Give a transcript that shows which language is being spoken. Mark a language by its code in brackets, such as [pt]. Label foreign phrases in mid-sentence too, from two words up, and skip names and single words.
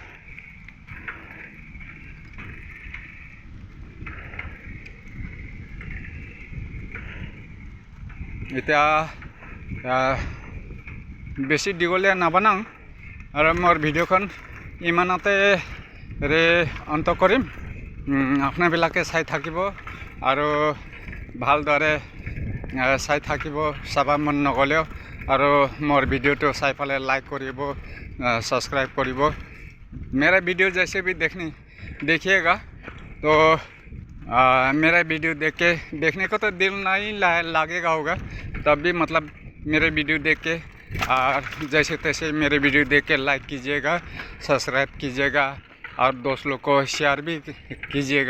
[as] এতিয়া বেছি দীঘলীয়া নাবনাওঁ, আৰু মোৰ ভিডিঅ'খন ইমানতে অন্ত কৰিম। আপোনাৰবিলাকে চাই থাকিব আৰু ভালদৰে চাই থাকিব, চাবা মন নগ'লেও। আৰু মোৰ ভিডিঅ'টো চাই পেলাই লাইক কৰিব, ছাবস্ক্ৰাইব কৰিব। [hi] मेरा वीडियो जैसे भी देखिएगा तो मेरा वीडियो देखने को तो दिल नहीं लागेगा होगा, तब भी मतलब मेरे वीडियो देख के जैसे तैसे मेरे वीडियो देख के लाइक कीजिएगा, सब्सक्राइब कीजिएगा, और दोस्त लोग को शेयर भी कीजिएगा।